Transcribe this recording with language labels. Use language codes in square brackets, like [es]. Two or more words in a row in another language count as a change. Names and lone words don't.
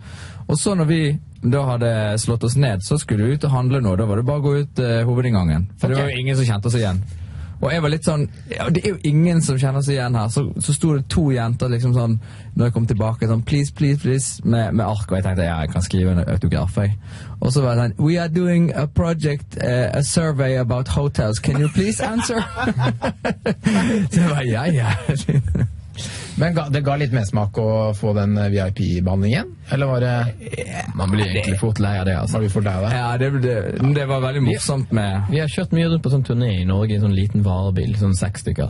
[no] Og så når vi da hadde slått oss ned, så skulle vi ut og handle nå, da var det bare å gå ut hovedinngangen. For det var jo ingen som kjente oss igjen. Og jeg var litt sånn, ja, det er jo ingen som kjenner seg igjen her. Så sto det 2 jenter liksom sånn, når jeg kom tilbake, sånn, [en] please, please, please, [no] med ark, og jeg tenkte, ja, jeg kan skrive en autograf, jeg. Og så var det sånn, [en] we are doing a project, a survey about hotels, can you please answer? [no] Så jeg var, ja. Men det ga litt mersmak å få den VIP-behandlingen? Eller var det... Man blir egentlig fort lei av det, altså. Var vi fort lei av det? Ja, det var veldig morsomt med... Vi har kjørt mye rundt på sånn turné i Norge, i en sånn liten varebil, sånn 6 stykker.